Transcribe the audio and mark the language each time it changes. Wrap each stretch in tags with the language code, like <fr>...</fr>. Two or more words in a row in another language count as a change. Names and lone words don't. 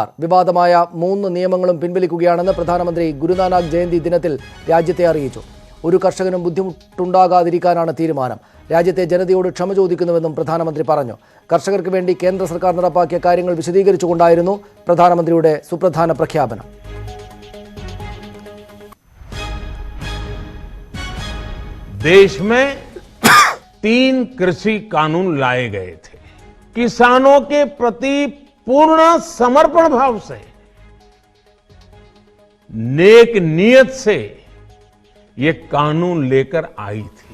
<ml>വിവാദമായ 3 നിയമങ്ങളും പിൻവലിക്കുകയാണെന്ന് പ്രധാനമന്ത്രി ഗുരുനാനാക്ക് ജയന്തി ദിനത്തിൽ രാജ്യത്തെ അറിയിച്ചു. ഒരു കർഷകനും ബുദ്ധിമുട്ടുണ്ടാകാതിരിക്കാനാണ് തീരുമാനം. രാജ്യത്തെ ജനതയോട് ക്ഷമ ചോദിക്കുന്നുവെന്നും പ്രധാനമന്ത്രി പറഞ്ഞു. കർഷകർക്ക് വേണ്ടി കേന്ദ്ര സർക്കാർ നടപ്പാക്കിയ കാര്യങ്ങൾ വിശദീകരിച്ചുകൊണ്ടായിരുന്നു പ്രധാനമന്ത്രിയുടെ സുപ്രധാന പ്രഖ്യാപനം.</ml> <hi>देश में 3 कृषि कानून लाए गए थे। किसानों के प्रति पूर्ण समर्पण भाव से, नेक नियत से ये कानून लेकर आई थी।</hi>